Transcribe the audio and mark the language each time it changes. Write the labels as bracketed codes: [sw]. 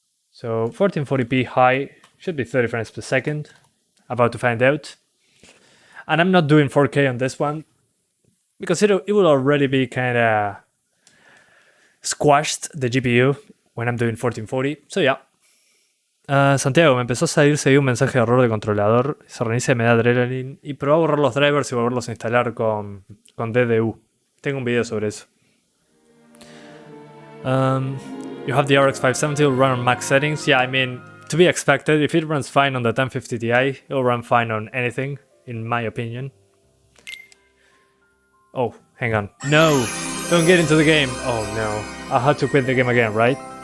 [en] So 1440p high should be 30 frames per second. About to find out. And I'm not doing 4K on this one because it will already be kind of squashed the GPU when I'm doing 1440. So yeah. [es] Santiago, me empezó a seguir un mensaje de error de controlador, se reinicia y me da adrenaline y probé a borrar los drivers y volverlos a instalar con DDU. Tengo un video sobre eso. [en] You have the RX 570, will run on max settings. Yeah, I mean, to be expected, if it runs fine on the 1050 Ti, it'll run fine on anything, in my opinion. Oh, hang on. No! Don't get into the game! Oh no. I had to quit the game again, right?